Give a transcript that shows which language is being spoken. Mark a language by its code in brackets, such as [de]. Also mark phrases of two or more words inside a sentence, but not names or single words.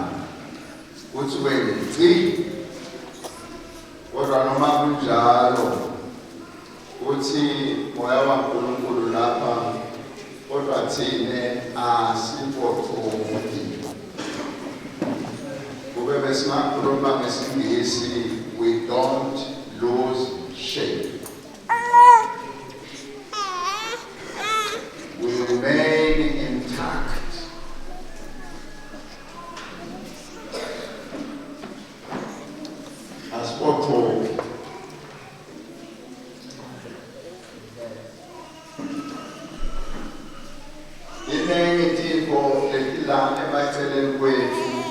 [ss] Uthi wena kodwa noma kunjalo uthi moya waNkulunkulu lapha, kodwa thine asibothoki. Kube besingakhuluma ngesingisi, [en] we don't lose shape. We remain intact. [ss] Asibothoki. Inengitifo letilana emaceleni kwethu.